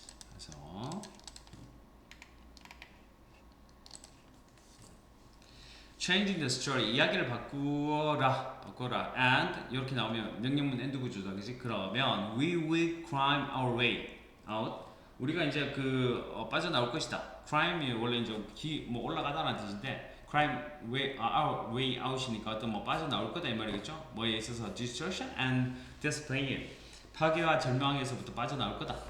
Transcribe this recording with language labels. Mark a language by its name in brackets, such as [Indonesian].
[Korean] 그래서 [English] changing the story [Korean] 이야기를 바꾸어라 and 이렇게 나오면 명령문 엔드 구조다. 그지? [English] 그러면 we will climb our way out [Korean] 우리가 이제 빠져나올 것이다. crime이 원래 이제 뭐 올라가다라는 뜻인데 [English] climb our way out [Korean] 이니까 어떤 뭐 빠져나올 거다 이 말이겠죠. 뭐에 있어서 [English] destruction and despair [Korean] 파괴와 절망에서부터 빠져나올 거다.